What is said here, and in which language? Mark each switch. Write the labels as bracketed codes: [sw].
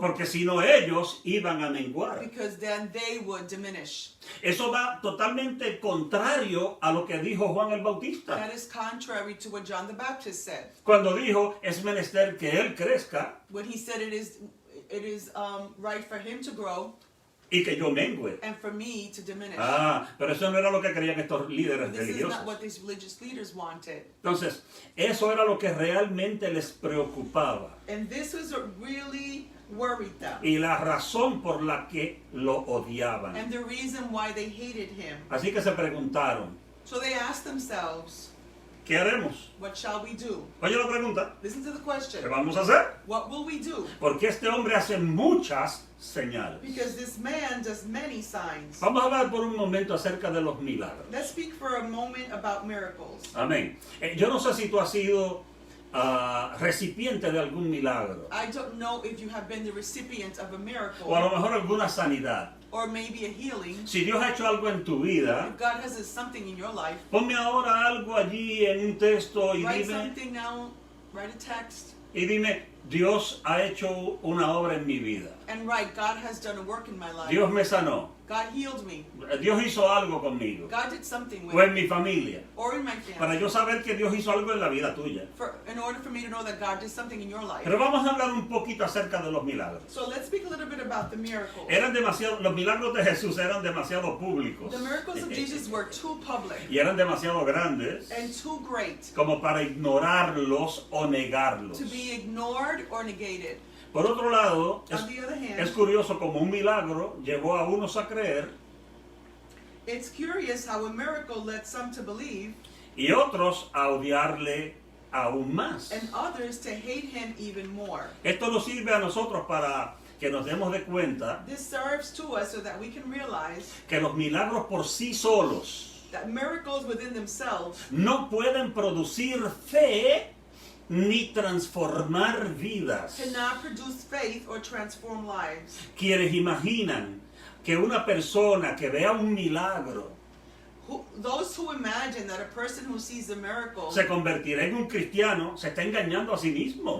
[es] porque si no ellos iban a menguar. [en] because then they would diminish. [es] Eso va totalmente contrario a lo que dijo Juan el Bautista. [en] That is contrary to what John the Baptist said. [es] Cuando dijo, es menester que él crezca [en] When he said it is right for him to grow [es] y que yo mengue. [en] and for me to diminish. [es] Ah, pero eso no era lo que creían estos líderes [en] This is [es] religiosos. [en] not what these religious leaders wanted. [es] Entonces, eso era lo que realmente les preocupaba. [en] And this was what really worried them. [es] Y la razón por la que lo odiaban. [en] And the reason why they hated him. [es] Así que se preguntaron, [en] So they asked themselves, [es] ¿qué haremos? [en] what shall we do? [es] Oye la pregunta, [en] Listen to the [es] ¿qué [en] question. [es] vamos a hacer? [en] What will we do? [es] Porque este hombre hace muchas señales. [en] Because this man does many signs. [es] Vamos a hablar por un momento acerca de los milagros. [en] Let's speak for a moment about miracles. [es] Amén. Yo no sé si tú has sido recipiente de algún milagro. [en] I don't know if you have been the recipient of a miracle [es] O a lo mejor alguna sanidad. [en] or maybe a healing. [es] Si Dios ha hecho algo en tu vida, [en] If God has something in your life, [es] ponme ahora algo allí en un texto y [en] write [es] dime, [en] something down, write a text, [es] Dios ha hecho una obra en mi vida. [en] and write, God has done a work in my life. [es] Dios me sanó. [en] God healed me. [es] Dios hizo algo conmigo. [en] God did something with [es] O en [en] me. [es] mi familia. [en] Or in my [es] Para [en] family. [es] yo saber que Dios hizo algo en la vida tuya. [en] In order for me to know that God did something in your life. [es] Pero vamos a hablar un poquito acerca de los milagros. [en] So let's speak a little bit about the miracles. [es] Los milagros de Jesús eran demasiado públicos. [en] The miracles of Jesus were too public [es] Y eran demasiado grandes [en] and too great [es] como para ignorarlos o negarlos. [en] to be ignored or negated. [es] Por otro lado, [en] On the other hand, [es] es curioso como un milagro llevó a unos a creer [en] it's curious how a miracle led some to believe [es] y otros a odiarle aún más. [en] and others to hate him even more. [es] Esto nos sirve a nosotros para que nos demos de cuenta [en] This serves to us so that we can realize [es] que los milagros por sí solos [en] that miracles within themselves [es] no pueden producir fe ni transformar vidas. [en] cannot produce faith or transform lives. [es] Quienes imaginan que una persona que vea un milagro [en] Those who imagine that a person who sees a miracle [es] se convertirá en un cristiano se está engañando a sí mismo.